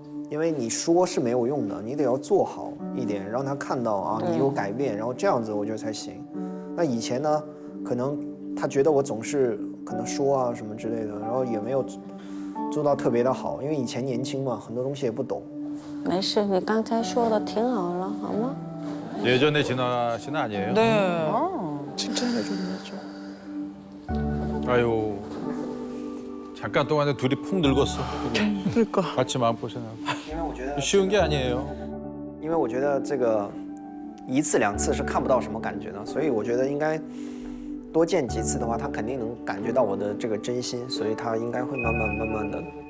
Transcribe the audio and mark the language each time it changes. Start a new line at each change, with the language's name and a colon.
Chinese: 因为你说是没有用的，你得要做好一点，让他看到啊，你有改变，然后这样子我觉得才行。那以前呢，可能他觉得我总是可能说啊什么之类的，然后也没有做到特别的好，因为以前年轻嘛，很多东西也不懂。没事，你刚才说的挺好了，好吗？
Korean: 예전에 진아 씨는 아니에요? 네. 칭찬해줬죠. 아유. 잠깐 동안에 둘이 푹 늙었어. 그러니까. 같이 마음고생하고.
Chinese: 因为我觉得
Korean: 쉬운 게 아니에요.
Chinese: 因为我觉得这个一次两次是看不到什么感觉的，所以我觉得应该多见几次的话，他肯定能感觉到我的这个真心，所以他应该会慢慢的。